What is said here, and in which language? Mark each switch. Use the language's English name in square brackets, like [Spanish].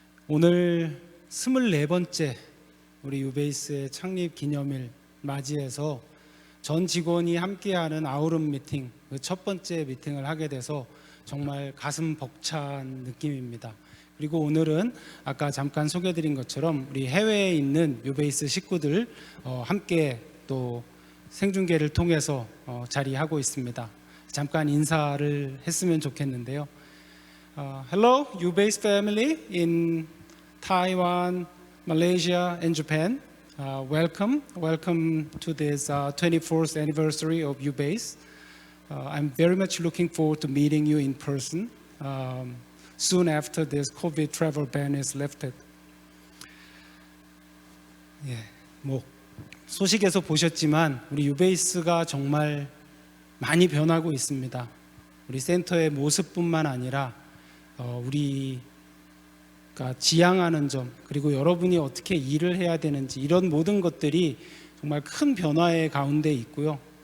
[Korean] 오늘 24번째 우리 유베이스의 창립 기념일 맞이해서 전 직원이 함께하는 아우름 미팅, 그 첫 번째 미팅을 하게 돼서 정말 가슴 벅찬 느낌입니다. 그리고 오늘은 아까 잠깐 소개드린 것처럼 우리 해외에 있는 유베이스 식구들 함께 또 생중계를 통해서 자리하고 있습니다. 잠깐 인사를 했으면 좋겠는데요. [English] Hello, Ubase family in Taiwan, Malaysia, and Japan. Welcome to this 24th anniversary of Ubase. I'm very much looking forward to meeting you in person soon after this COVID travel ban is lifted. [Korean] 예, 소식에서 보셨지만 우리 유베이스가 정말 많이 변하고 있습니다. 우리 센터의 모습뿐만 아니라 우리가 지향하는 점, 그리고 여러분이 어떻게 일을 해야 되는지, 이런 모든 것들이 정말 큰 변화의 가운데 있고요.